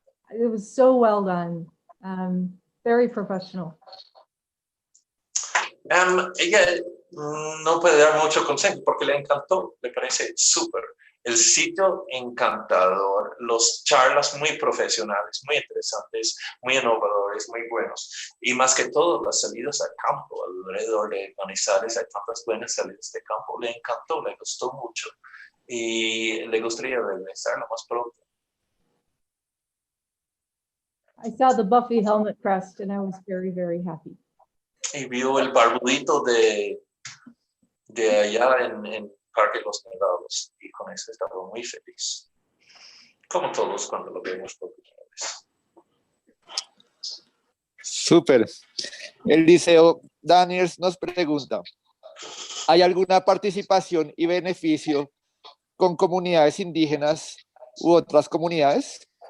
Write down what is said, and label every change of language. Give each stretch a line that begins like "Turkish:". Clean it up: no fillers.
English: It was so well done, very professional.
Spanish: Ella no puede dar mucho consejo porque le encantó, le parece súper. El sitio encantador, los charlas muy profesionales, muy interesantes, muy innovadores, muy buenos. Y más que todo, las salidas al campo, alrededor de Manizales hay tantas buenas salidas de campo. Le encantó, le gustó mucho y le gustaría regresar lo más pronto.
English: I saw the Buffy helmet crest and I was very, very happy.
Spanish: Y vio el barbudito de allá en Parque Los Nevados y con eso estaba muy feliz. Como todos cuando lo vemos por primera vez. Súper. Eliseo Daniels nos pregunta, ¿hay alguna participación y beneficio con comunidades indígenas u otras comunidades?